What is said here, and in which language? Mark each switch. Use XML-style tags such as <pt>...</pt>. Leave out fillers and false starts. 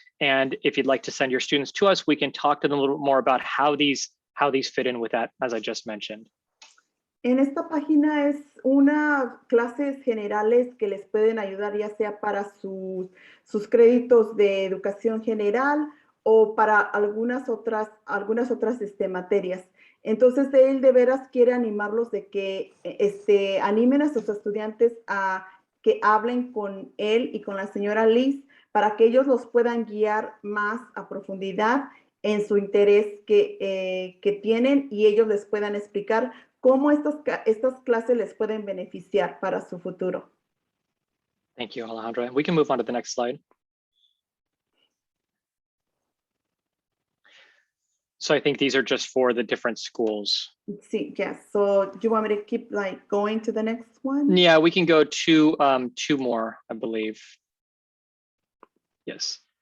<en>And if you'd like to send your students to us, we can talk to them a little bit more about how these fit in with that, as I just mentioned.</en> <es>En esta página es una clases generales que les pueden ayudar ya sea para sus créditos de educación general o para algunas otras materias. Entonces, él de veras quiere animarlos de que animen a sus estudiantes a que hablen con él y con la señora Liz para que ellos los puedan guiar más a profundidad en su interés que tienen y ellos les puedan explicar cómo estas clases les pueden beneficiar para su futuro.</es> <en>Thank you, Alejandra. We can move on to the next slide. So I think these are just for the different schools. Sí, yes. So do you want me to keep going to the next one? Yeah, we can go to two more, I believe. Yes.</en>